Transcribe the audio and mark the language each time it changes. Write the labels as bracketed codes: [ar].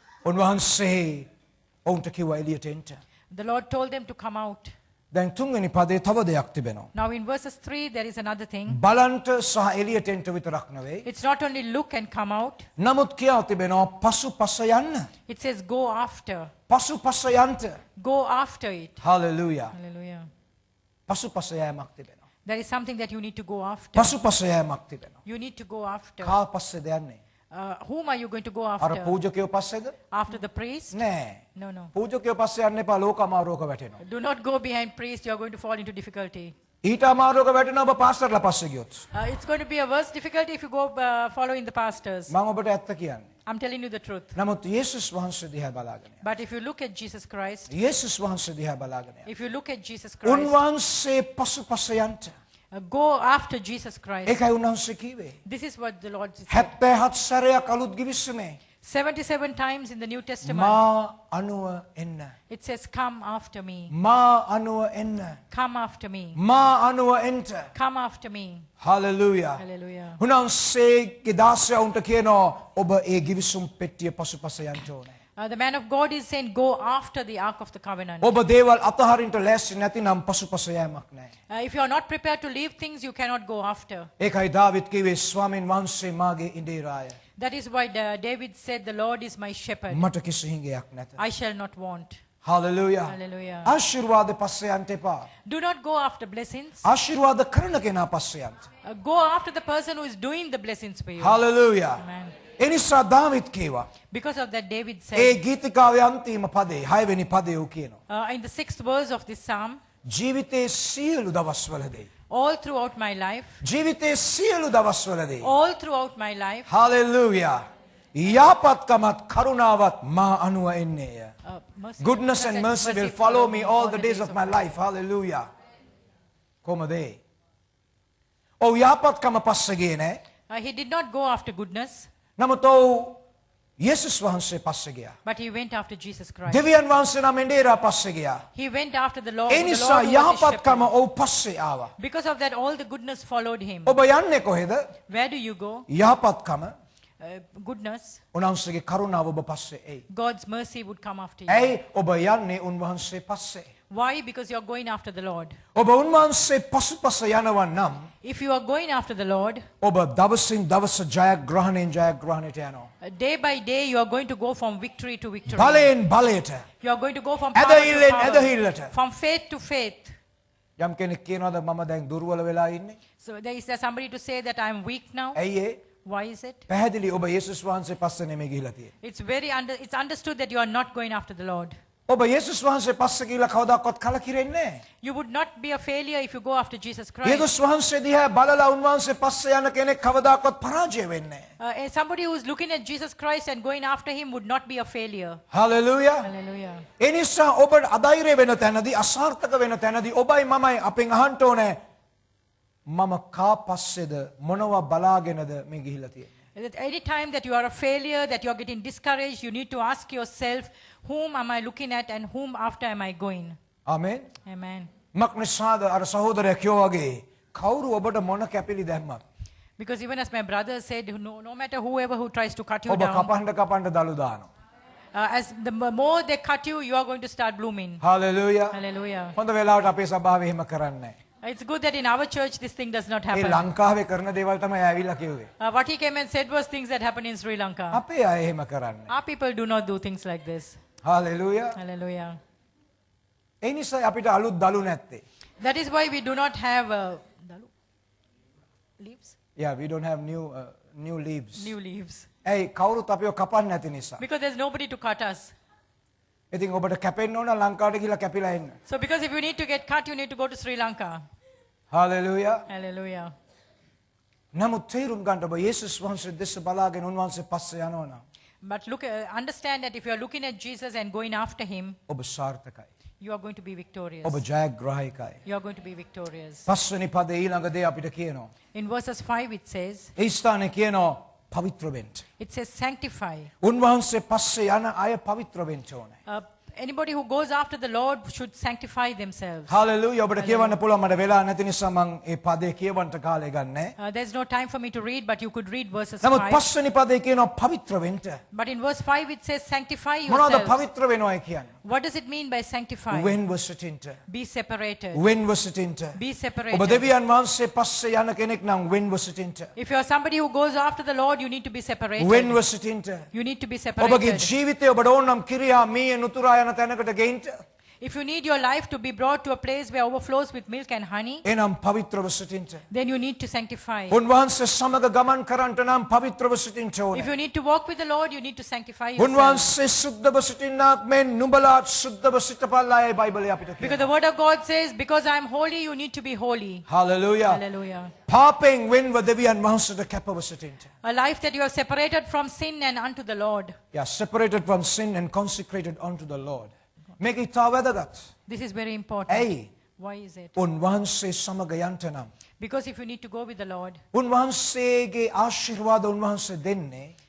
[si] උන්වහන්සේ ඔවුන්ට කිව්වා එළියට එන්න. [en] The Lord told them to come out. [si] දැන් තුන්වෙනි පදේ තව දෙයක් තිබෙනවා. [en] Now in verses 3, there is another thing. [si] බලන්ට සහ එළියට එන්න විතරක් නෙවෙයි. [en] It's not only look and come out. [si] නමුත් කියා තිබෙනවා පසුපස යන්න. [en] It says go after. [si] පසුපස යන්න. [en] Go after it. [si] Hallelujah. [en] Hallelujah. [si] පසුපස යෑමක් තිබෙනවා. [en] There is something that you need to go after. [si] පසුපස යෑමක් තිබෙනවා. [en] You need to go after. [si] කා පස්සේද යන්නේ? [en] Whom are you going to go [si] අර [en] after? [si] පූජකයෝ පස්සේද? [en] After the priest? [si] නෑ. [en] No, no. [si] පූජකයෝ පස්සේ යන්න එපා ලෝක අමාරුවක වැටෙනවා. [en] Do not go behind priest. You are going to fall into difficulty. [si] ඊට අමාරුවක වැටෙනවා ඔබ පාස්ටර්ලා පස්සේ ගියොත්. [en] It's going to be a worse difficulty if you go following the pastors. [si] මම ඔබට ඇත්ත කියන්නේ. [en] I'm telling you the truth. [si] නමුත් යේසුස් වහන්සේ දිහා බලාගෙන යන්න. [en] But if you look at Jesus Christ, [si] යේසුස් වහන්සේ දිහා බලාගෙන යන්න. [en] if you look at Jesus Christ, [si] උන්වහන්සේ පසුපස යන්න. [en] go after Jesus Christ. [si] ඒකයි උන්වහන්සේ කිව්වේ. [en] This is what the Lord said. [si] 77 සැරයක් අලුත් ගිවිසුමේ [en] 77 times in the New Testament, [si] මා අනුව එන්න. [en] it says, come after me. [si] මා අනුව එන්න. [en] Come after me. [si] මා අනුව එන්න. [en] Come after me. [si] Hallelujah. [en] Hallelujah. [si] උන්වහන්සේගේ දාසයන්ට කියනවා ඔබ ඒ ගිවිසුම් පෙට්ටිය පසුපස යන්න ඕනේ. [en] The man of God is saying, go after the Ark of the Covenant. [si] ඔබ දේවල් අතහරින්න ලෑස්ති නැතිනම් පසුපස යෑමක් නැහැ. [en] If you are not prepared to leave things, you cannot go after. [si] ඒකයි දාවිද් කිව්වේ ස්වාමීන් වහන්සේ මාගේ ඉඳේරාය. [en] That is why David said, the Lord is my shepherd. [si] මට කිසි හිඟයක් නැත. [en] I shall not want. [si] Hallelujah. [en] Hallelujah. [si] ආශිර්වාද පස්සේ යන්න එපා. [en] Do not go after blessings. [si] ආශිර්වාද කරන කෙනා පස්සේ යන්න. [en] Go after the person who is doing the blessings for you. [si] Hallelujah. [en] Amen. [si] ඒ නිසා දාවිද් කිව්වා [en] Because of that, David [si] A [en] said, [si] ගීතිකාවේ අන්තිම පදේ 6 වෙනි පදේ ඌ කියනවා. [en] in the 6th verse of this psalm, [si] ජීවිතයේ සියලු දවස්වලදී [en] all throughout my life, [si] ජීවිතයේ සියලු දවස්වලදී [en] all throughout my life, [si] hallelujah යහපත්කමත් කරුණාවත් මා අනුව එන්නේය. [en] Goodness and mercy will follow me all the days of my life. [si] Hallelujah. කොහොමද ඒ? ඔව් යහපත්කම පස්සේ ගියේ නෑ. [en] he did not go after goodness, [si] නමුත් ඔව් යේසුස් වහන්සේ පස්සේ ගියා. [en] but he went after Jesus Christ. [si] දෙවියන් වහන්සේ නම් එඬේරා පස්සේ ගියා. [en] He went after the Lord. [si] A [en] The [si] නිසා [en] Lord who was his [si] යහපත්කම [en] shepherd. [si] ඔව් පස්සේ ආවා. [en] Because of that, all the goodness followed him. [si] ඔබ යන්නේ කොහෙද? [en] Where do you go? [si] යහපත්කම [en] Goodness. [si] උන්වහන්සේගේ කරුණාව ඔබ පස්සේ එයි. [en] God's mercy would come after you. [si] ඇයි ඔබ යන්නේ උන්වහන්සේ පස්සේ? [en] Why? Because you're going after the Lord. [si] ඔබ උන්වහන්සේ පසුපස යනවා නම් [en] If you are going after the Lord, [si] ඔබ දවසින් දවස ජයග්‍රහණයෙන් ජයග්‍රහණයට යනවා. [en] day by day you are going to go from victory to victory. [si] බලයෙන් බලයට, [en] You are going to go from power to [si] ඇදහිල්ලෙන් [en] power, [si] ඇදහිල්ලට. [en] from faith to faith. [si] යම් කෙනෙක් කියනවාද මම දැන් දුර්වල වෙලා ඉන්නේ? [en] So is there somebody to say that I am weak now? [si] ඇයි ඒ? [en] Why is it? [si] පැහැදිලි ඔබ යේසුස් වහන්සේ පස්සේ නෙමෙයි ගිහිලා තියෙන්නේ. [en] It's understood that you are not going after the Lord. [si] ඔබ යේසුස් වහන්සේ පස්සේ ගිහිලා කවදාකවත් කලකිරෙන්නේ නැහැ. [en] You would not be a failure if you go after Jesus Christ. [si] යේසුස් වහන්සේ දිහා බලලා උන්වහන්සේ පස්සේ යන කෙනෙක් කවදාකවත් පරාජය වෙන්නේ නැහැ. [en] And somebody who is looking at Jesus Christ and going after him would not be a failure. [si] Hallelujah. [en] Hallelujah. [si] ඒ නිසා ඔබ අධෛර්ය වෙන තැනදී අසාර්ථක වෙන තැනදී ඔබයි මමයි අපෙන් අහන්න ඕනේ මම කා පස්සේද මොනවා බලාගෙනද මේ ගිහිලා තියෙන්නේ. [en] That any time that you are a failure, that you are getting discouraged, you need to ask yourself, whom am I looking at and whom after am I going? [si] Amen. [en] Amen. [si] මක්නිසාද අර සහෝදරයා කියෝ වගේ කවුරු ඔබට මොන කැපිලි දැම්මත් [en] Because even as my brother said, no matter whoever who tries to cut you [si] ඔබ [en] down, [si] කපන්න දළු දානවා. [en] as the more they cut you, you are going to start blooming. [si] Hallelujah. [en] Hallelujah. [si] හොඳ වෙලාවට අපේ සභාවේ එහෙම කරන්නේ නැහැ. [en] It's good that in our church this thing does not [si] A [en] happen. [si] ලංකාවේ කරන දේවල් තමයි ඇවිල්ලා කිව්වේ. [en] What he came and said was things that happen in Sri Lanka. [si] අපේ අය එහෙම කරන්නේ. [en] Our people do not do things like this. [si] Hallelujah. [en] Hallelujah. [si] ඒ නිසා අපිට අලුත් දළු නැත්තේ. [en] That is why we do not have leaves. Yeah, we don't have new leaves. New leaves. [si] ඇයි කවුරුත් අපිව කපන්නේ නැති නිසා. [en] Because there's nobody to cut us. [si] ඉතින් ඔබට කැපෙන්න ඕන ලංකාවට ගිහලා කැපිලා එන්න. [en] So because if you need to get cut, you need to go to Sri Lanka. [si] Hallelujah. [en] Hallelujah. [si] නමුත් තේරුම් ගන්න ඔබ යේසුස් වහන්සේ දෙස බලාගෙන උන්වහන්සේ පස්සේ යනවා නම් [en] But understand that if you are looking at Jesus and going after him, [si] ඔබ සාර්ථකයි. [en] you are going to be victorious. [si] ඔබ ජයග්‍රාහකයි. [en] You are going to be victorious. [si] පස්වෙනි පදේ ඊළඟ දේ අපිට කියනවා. [en] In verses 5 it says, [si] ඒ ස්ථානේ කියනවා පවිත්‍ර වෙන්න. [en] it says sanctify. [si] උන්වහන්සේ පස්සේ යන අය පවිත්‍ර වෙන්න ඕනේ. [en] Anybody who goes after the Lord should sanctify themselves. [si] Hallelujah. ඔබට කියවන්න පුළුවන් මට වෙලා නැති නිසා මම ඒ පදේ කියවන්න කාලය ගන්නෑ. [en] There's no time for me to read, but you could read verses [si] නමුත් [en] 5. [si] පස්වෙනි පදේ කියනවා පවිත්‍ර වෙන්න. [en] But in verse 5 it says sanctify [si] මොනවද [en] yourselves. [si] පවිත්‍ර වෙනවයි කියන්නේ? [en] What does it mean by sanctify? [si] වෙන්ව සිටින්න. [en] Be separated. [si] වෙන්ව සිටින්න. [en] Be [si] ඔබ [en] separated. [si] දෙවියන් වහන්සේ පස්සේ යන කෙනෙක් නම් වෙන්ව සිටින්න. [en] If you are somebody who goes after the Lord, you need to be separated. [si] වෙන්ව සිටින්න. [en] You need to be [si] ඔබගේ [en] separated. [si] ජීවිතය ඔබට ඕන නම් කිරියා මීය නුතුරා යන තැනකට ගෙයින්න. [en] If you need your life to be brought to a place where overflows with milk and honey, [si] එනම් පවිත්‍රව සිටින්න. [en] then you need to sanctify. [si] උන්වහන්සේ සමග ගමන් කරන්නට නම් පවිත්‍රව සිටින්න [en] If [si] ඕනේ. [en] you need to walk with the Lord, you need to sanctify yourself. [si] උන්වහන්සේ සුද්ධව සිටින්නාක් මෙන් නුඹලාත් සුද්ධව සිටපල්ලායි බයිබලයේ අපිට [en] Because [si] කියනවා. [en] the word of God says, because I am holy, you need to be holy. [si] Hallelujah. [en] Hallelujah. [si] පාපෙන් වෙන්ව දෙවියන් වහන්සේට කැපව සිටින්න. [en] A life that you have separated from sin and unto the Lord. Yeah, separated from sin and consecrated unto the Lord. [si] මේක ඉතා වැදගත්. [en] This is very important. [si] ඇයි? [en] Why is it? [si] උන්වහන්සේ සමග යන්ට නම් [en] Because if you need to go with the Lord, [si] උන්වහන්සේගේ ආශිර්වාද උන්වහන්සේ දෙන්නේ